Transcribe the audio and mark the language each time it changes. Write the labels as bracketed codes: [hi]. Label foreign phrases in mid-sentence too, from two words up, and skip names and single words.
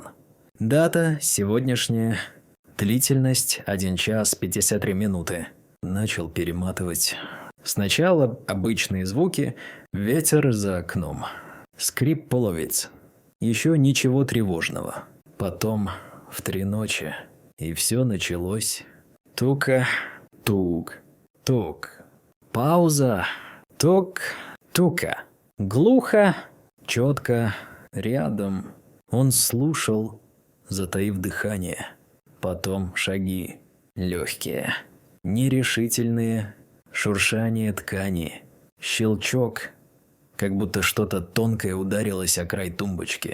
[ru] Дата сегодняшняя, длительность 1 час 53 минуты. Начал перематывать. Сначала обычные звуки, ветер за окном, скрип половиц. Еще ничего тревожного. Потом в 3 ночи, и все началось. Тука, тук, тук. Пауза. Тук, тука. Глухо, четко, рядом. Он слушал, затаив дыхание. Потом шаги. Легкие, нерешительные, шуршание ткани. Щелчок, как будто что-то тонкое ударилось о край тумбочки.